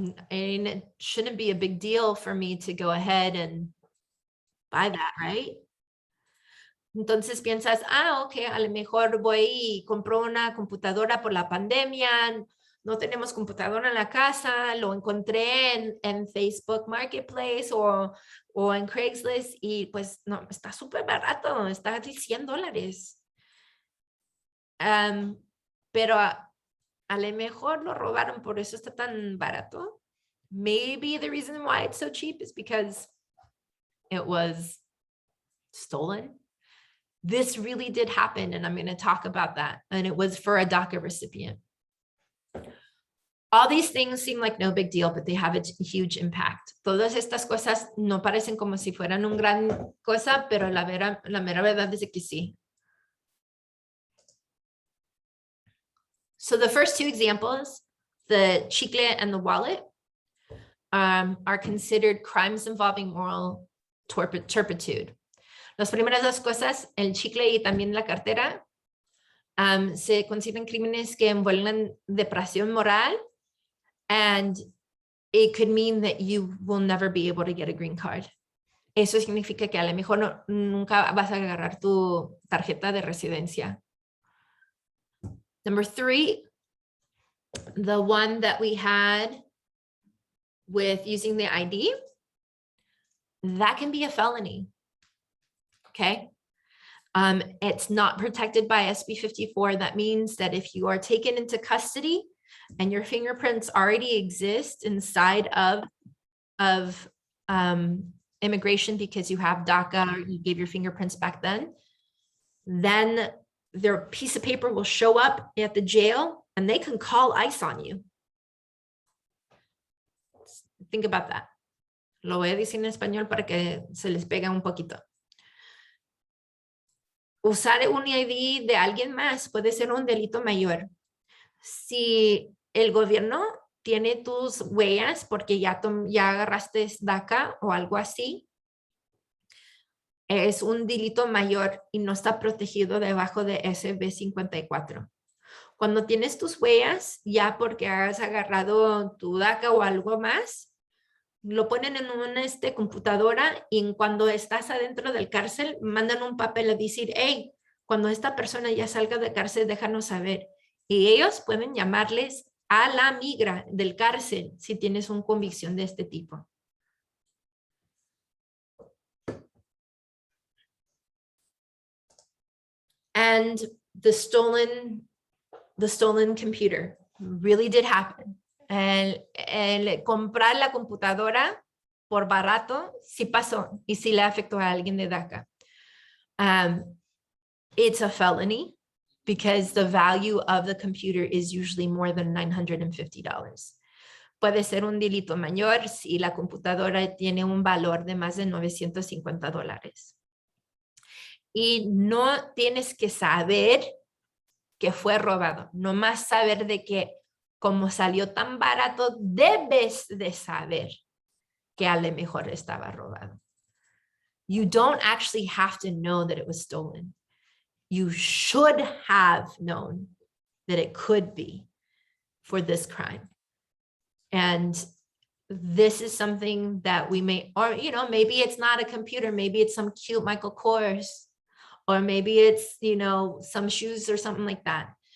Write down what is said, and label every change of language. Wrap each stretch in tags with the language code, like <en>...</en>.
<en>And it shouldn't be a big deal for me to go ahead and buy that, right?</en> <es>Entonces piensas, okay, a lo mejor voy y compro una computadora por la pandemia. No tenemos computadora en la casa. Lo encontré en Facebook Marketplace o en Craigslist y pues no, está súper barato. Está de $100. Pero a lo mejor lo robaron, por eso está tan barato.</es> <en>Maybe the reason why it's so cheap is because it was stolen. This really did happen, and I'm going to talk about that. And it was for a DACA recipient. All these things seem like no big deal, but they have a huge impact.</en> <es>Todas estas cosas no parecen como si fueran un gran cosa, pero la mera verdad es que sí.</es> <en>So the first two examples, the chicle and the wallet, are considered crimes involving moral turpitude.</en> <es>Las primeras dos cosas, el chicle y también la cartera, se consideran crímenes que envuelven depresión moral,</es> <en>and it could mean that you will never be able to get a green card.</en> <es>Eso significa que a lo mejor nunca vas a agarrar tu tarjeta de residencia.</es> <en>Number 3, the one that we had with using the ID, that can be a felony. Okay. It's not protected by SB 54. That means that if you are taken into custody and your fingerprints already exist inside of immigration because you have DACA or you gave your fingerprints back then their piece of paper will show up at the jail and they can call ICE on you. Think about that.</en> <es>Lo voy a decir en español para que se les pega un poquito. Usar un ID de alguien más puede ser un delito mayor. Si el gobierno tiene tus huellas porque ya agarraste DACA o algo así, es un delito mayor y no está protegido debajo de SB 54. Cuando tienes tus huellas, ya porque has agarrado tu DACA o algo más, lo ponen en una computadora y cuando estás adentro del cárcel, mandan un papel a decir, hey, cuando esta persona ya salga de cárcel, déjanos saber. Y ellos pueden llamarles a la migra del cárcel si tienes una convicción de este tipo.</es> <en>And the stolen computer really did happen.</en> <es>El comprar la computadora por barato sí pasó y sí le afectó a alguien de DACA.</es> <en>It's a felony because the value of the computer is usually more than $950.</en> <es>Puede ser un delito mayor si la computadora tiene un valor de más de $950. Y no tienes que saber que fue robado, nomás saber de que como salió tan barato, debes de saber que a lo mejor estaba robado.</es> <en>You don't actually have to know that it was stolen. You should have known that it could be for this crime. And this is something that we may, or, maybe it's not a computer, maybe it's some cute Michael Kors, or maybe it's, some shoes or something like that.</en>